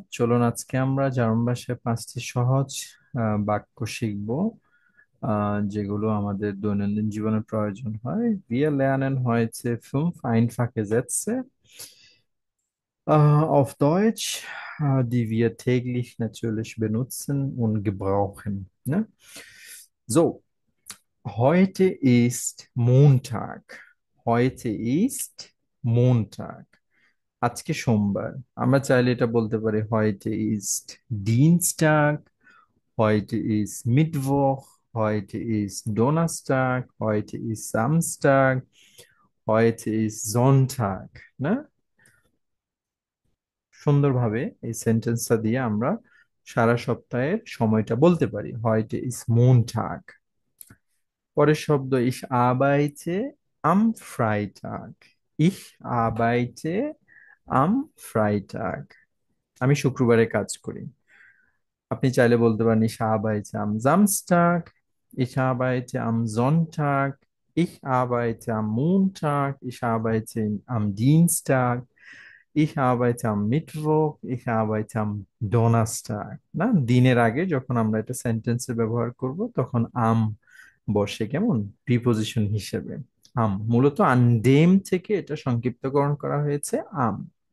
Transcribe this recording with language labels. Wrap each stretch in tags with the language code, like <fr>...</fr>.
<bn>চলুন আজকে আমরা জার্মান ভাষায় 5টি সহজ বাক্য শিখব, যেগুলো আমাদের দৈনন্দিন জীবনে প্রয়োজন হয়।</bn> <de>Wir lernen heute 5 einfache Sätze auf Deutsch, die wir täglich natürlich benutzen und gebrauchen. Ne? So, heute ist Montag. Heute ist Montag.</de> <bn>আজকে সোমবার। আমরা চাইলে এটা বলতে পারি</bn> <de>heute ist Dienstag, heute ist Mittwoch, heute ist Donnerstag, heute ist Samstag, heute ist Sonntag, না?</de> <bn>সুন্দরভাবে এই সেন্টেন্সটা দিয়ে আমরা সারা সপ্তাহের সময়টা বলতে পারি।</bn> <de>heute ist Montag।</de> <bn>পরের শব্দ</bn> <de>ich arbeite am Freitag। Ich arbeite am Freitag।</de> <bn>আমি শুক্রবারে কাজ করি। আপনি চাইলে বলতে পারেন</bn> <de>ich arbeite am Samstag, ich arbeite am Sonntag, ich arbeite am Montag, ich arbeite am Dienstag, ich arbeite am Mittwoch, ich arbeite am Donnerstag।</de> <bn>না, দিনের আগে যখন আমরা এটা সেন্টেন্সে ব্যবহার করব তখন am বসে, কেমন, প্রিপোজিশন হিসেবে। আম মূলত আনডেম থেকে এটা সংক্ষিপ্তকরণ করা হয়েছে আম।</bn>